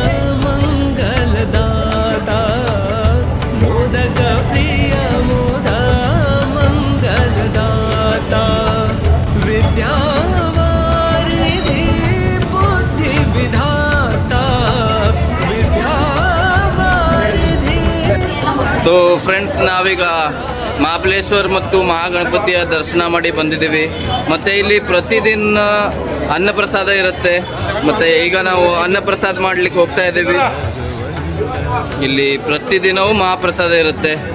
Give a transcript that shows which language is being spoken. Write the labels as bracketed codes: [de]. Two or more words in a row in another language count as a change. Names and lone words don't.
[hi] मंगलदाता, मोदक प्रिय मुदा मंगलदाता, विद्यावारिधि बुद्धि विधाता, विद्यावारिधि. [en] so friends, [kn] ನಾವೀಗ ಮಹಾಬಲೇಶ್ವರ ಮತ್ತು ಮಹಾಗಣಪತಿಯ ದರ್ಶನ ಮಾಡಿ ಬಂದಿದ್ದೀವಿ. ಮತ್ತು ಇಲ್ಲಿ ಪ್ರತಿದಿನ ಅನ್ನಪ್ರಸಾದ ಇರುತ್ತೆ. ಮತ್ತು ಈಗ ನಾವು ಅನ್ನಪ್ರಸಾದ ಮಾಡಲಿಕ್ಕೆ ಹೋಗ್ತಾ ಇದ್ದೀವಿ. ಇಲ್ಲಿ ಪ್ರತಿದಿನವೂ ಮಹಾಪ್ರಸಾದ ಇರುತ್ತೆ.